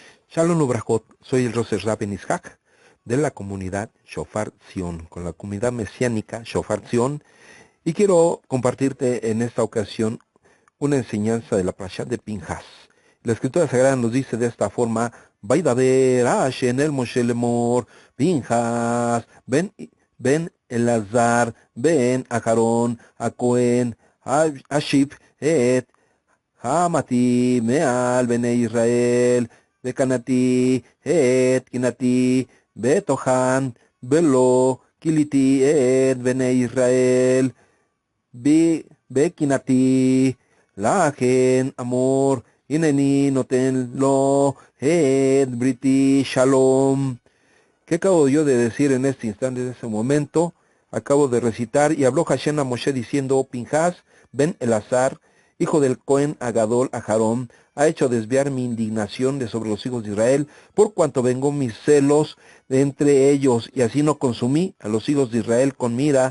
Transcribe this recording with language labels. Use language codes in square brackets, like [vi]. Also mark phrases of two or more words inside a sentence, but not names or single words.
[he] שלום וברכות, [es] soy el Roser Raben Ishak de la comunidad Shofar Zion, con la comunidad mesiánica Shofar Zion, y quiero compartirte en esta ocasión una enseñanza de la Parashat de Pinjas. La Escritura Sagrada nos dice de esta forma: [he] וידבר השם אל משה לאמר, פינחס, בן אלעזר, בן אהרן, הכהן, השיב, את חמתי, מעל, בני ישראל, בקנאו, את קנאתי, בתוכם, ולא, כליתי, את בני ישראל, בקנאתי, לכן, אמר, הנני, נתן, לו, את בריתי, שלום. [es] ¿Qué acabo yo de decir en este instante, en ese momento? Acabo de recitar: y habló Hashem a Moshe diciendo: oh Pinjas, ben Elazar, hijo del [he] הכהן הגדול [es] Aharón, ha hecho desviar mi indignación de sobre los hijos de Israel, por cuanto vengó mis celos de entre ellos, y así no consumí a los hijos de Israel con mira.